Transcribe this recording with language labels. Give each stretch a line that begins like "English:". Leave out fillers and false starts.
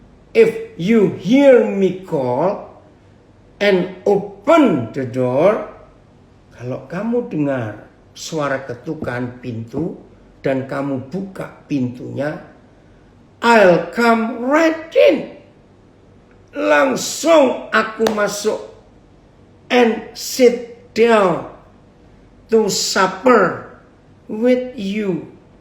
English: If you hear me call and open the door.
Indonesian: Kalau kamu dengar suara ketukan pintu dan kamu buka pintunya,
English: I'll come right in.
Indonesian: Langsung aku masuk
English: and sit down to supper with you.